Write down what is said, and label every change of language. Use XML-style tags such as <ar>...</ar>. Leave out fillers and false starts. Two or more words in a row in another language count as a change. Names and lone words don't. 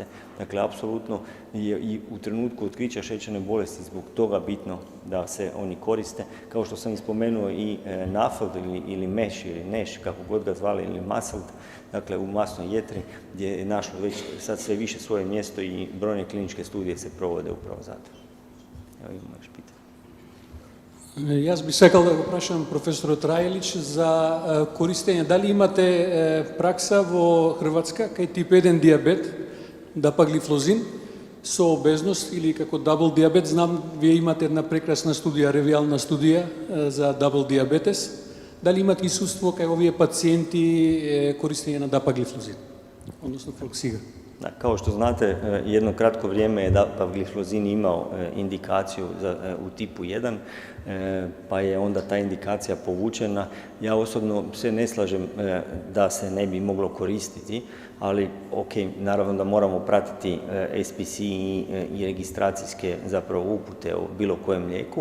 <hr>Dakle, apsolutno je i u trenutku otkrića šećerne bolesti zbog toga bitno da se oni koriste. Kao što sam ispomenuo i NAFLD ili MESH ili NESH, kako god ga zvali, ili MASLD, dakle u masnoj jetri, gdje je našlo već sad sve više svoje mjesto i brojne kliničke studije se provode upravo zato. Evo imamo još pitanje.</hr> <mk>Јас би сакал да го прашам професорот Рајлич за користење. Дали имате пракса во Хрватска кај тип 1 диабет, дапаглифлозин, со обезност или како дабл диабет? Знам, вие имате една прекрасна студија, ревиална студија за дабл диабетес. Дали имате искуство кај овие пациенти користење на дапаглифлозин, односно флоксига?</mk> <hr>Da, kao što znate, jedno kratko vrijeme je dapagliflozin imao indikaciju u tipu 1, pa je onda ta indikacija povučena. Ja osobno se ne slažem da se ne bi moglo koristiti, ali ok, naravno da moramo pratiti SPC i registracijske zapravo upute o bilo kojem lijeku.</hr>